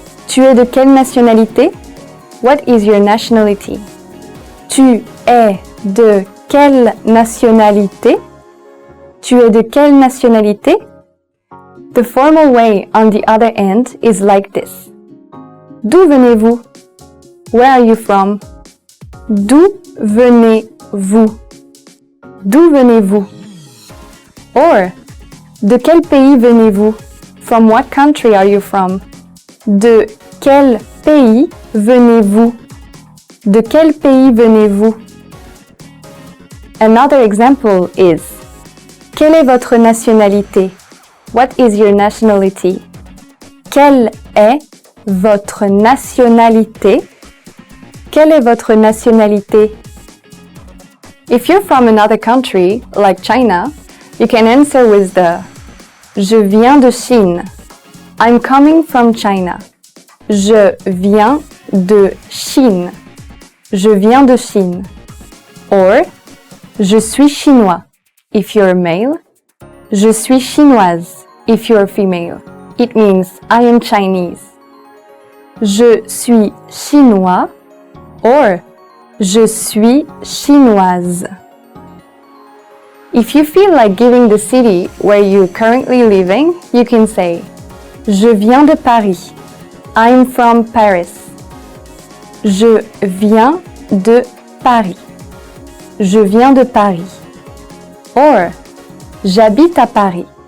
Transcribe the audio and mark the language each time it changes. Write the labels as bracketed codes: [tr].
[fr] Tu es de quelle nationalité? [en] What is your nationality? [fr] Tu es de quelle nationalité? Tu es de quelle nationalité? [en] The formal way on the other end is like this. [fr] D'où venez-vous? [en] Where are you from? [fr] D'où venez-vous? D'où venez-vous? Or, de quel pays venez-vous? [en] From what country are you from? [fr] De quel pays venez-vous? De quel pays venez-vous? [en] Another example is, [fr] quelle est votre nationalité? [en] What is your nationality? [fr] Quelle est votre nationalité? Quelle est votre nationalité? [en] If you're from another country, like China, you can answer with the [fr] Je viens de Chine. [en] I'm coming from China. [fr] Je viens de Chine. Je viens de Chine. Or, je suis chinois. [en] If you're a male, [fr] je suis chinoise. [en] If you're a female, it means I am Chinese. [fr] Je suis chinois or je suis chinoise. [en] If you feel like giving the city where you're currently living, you can say [fr] Je viens de Paris. [en] I'm from Paris. [fr] Je viens de Paris. Je viens de Paris. Or, j'habite à Paris.